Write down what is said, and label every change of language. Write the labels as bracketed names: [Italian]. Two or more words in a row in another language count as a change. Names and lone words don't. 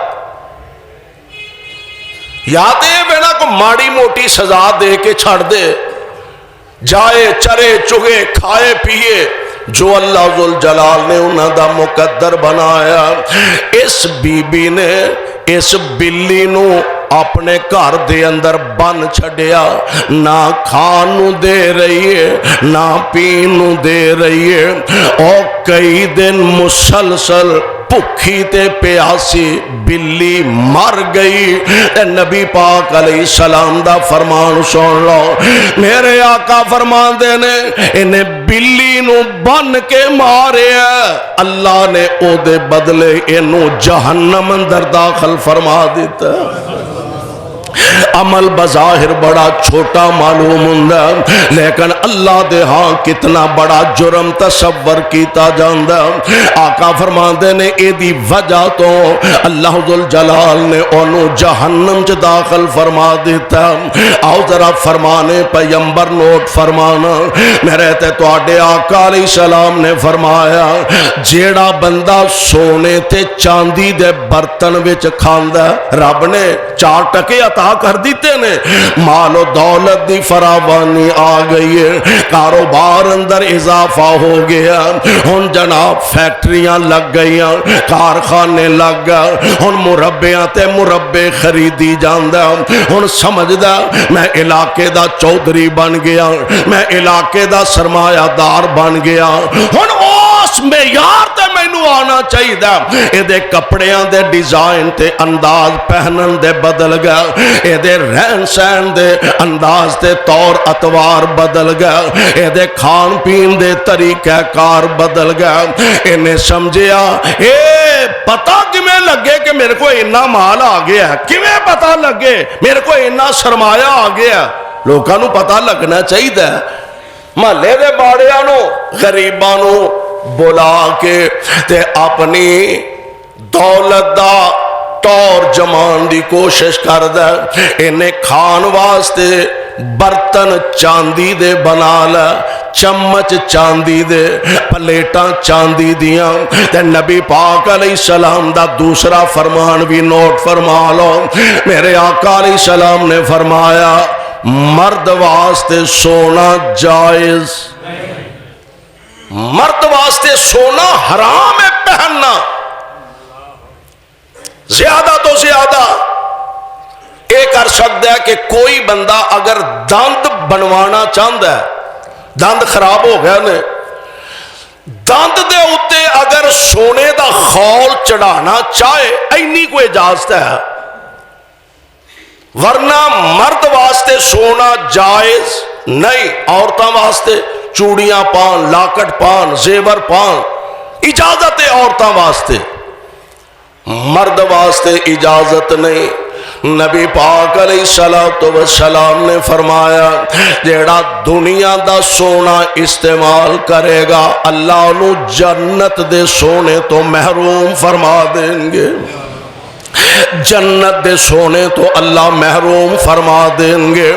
[Punjabi] یا تے بنا کو ماڑی موٹی سزا دے کے چھڑ دے, جائے چرے چگے کھائے پیے جو اللہ ذوالجلال نے انہاں دا مقدر بنایا. اس بی بی نے اس بلی نو اپنے گھر دے اندر بن چھڑیا, نہ کھان نو دے رہی ہے نہ پین نو دے رہی ہے. اور کئی دن مسلسل بھوکی تے پیاسی بلی مر گئی. نبی پاک علیہ السلام دا فرمان سن لو, میرے آقا فرمان دے نے انہیں بلی نو بن کے مارے, اللہ نے او دے بدلے انہوں جہنم اندر داخل فرما دیتا. عمل بظاہر بڑا چھوٹا معلوم ہوندا لیکن اللہ دے ہاں کتنا بڑا جرم تصور کیتا جاندا. آقا فرماندے نے اے دی وجہ تو اللہ ذوالجلال نے انہوں جہنم چ داخل فرما دیتا. آؤ ذرا فرمانے پیغمبر نوٹ فرمانا, میرے تے تواڈے آقا علیہ السلام نے فرمایا جیڑا بندہ سونے تے چاندی دے برتن وچ کھاندا رب نے 4 ٹکے عطا کر دیتے نے, مال و دولت دی فراوانی آ گئی ہے, کاروبار اندر اضافہ ہو گیا، ہن جناب فیکٹریاں لگ گئیاں، کارخانے لگ گئے، ہن مربیاں تے مربے خریدی جاندا، ہن سمجھدا میں علاقے دا چودھری بن گیا، میں علاقے دا سرمایہ دار بن گیا، ہن اس معیار تے مینوں آنا چاہیے، اے دے کپڑیاں دے ڈیزائن تے انداز پہنن دے بدل گئے، اے دے رہن سہن دے انداز تے طور اتوار بدل گئے، اے دے کھان پین دے طریقہ کار بدل گئے، انہیں سمجھیا اے پتہ کیویں لگے کہ میرے کو اتنا مال آ گیا ہے، کیویں پتہ لگے میرے کو اتنا سرمایہ آ گیا، لوکاں نوں پتہ لگنا چاہیے، محلے دے باڑیاں نوں غریباں نوں بلا کے تے اپنی دولت دا طور جمان دی کوشش کردا، انہیں کھان واسطے برتن چاندی دے بنا لے، چمچ چاندی دے، پلیٹاں چاندی دیاں، تے نبی پاک علیہ السلام دا دوسرا فرمان بھی نوٹ فرما لو، میرے آقا علیہ السلام نے فرمایا مرد واسطے سونا جائز، مرد واسطے سونا حرام ہے پہننا، زیادہ تو زیادہ [Urdu] یہ کر سکتا ہے کہ [Punjabi] کوئی بندہ اگر دند [Urdu] بنوانا چاہتا ہے، [Punjabi] دند خراب ہو گیا نے، دند دے اتے اگر سونے دا خول چڑھانا چاہے اینی کوئی اجازت ہے، ورنہ مرد واسطے سونا جائز نہیں، عورتاں واسطے چوڑیاں پان، لاکٹ پان، زیور پان اجازت ہے عورتاں واسطے، مرد واسطے اجازت نہیں۔ نبی پاک علیہ السلام نے فرمایا جیڑا دنیا دا سونا استعمال کرے گا اللہ انہوں جنت دے سونے تو محروم فرما دیں گے، جنت دے سونے تو اللہ محروم فرما دیں گے۔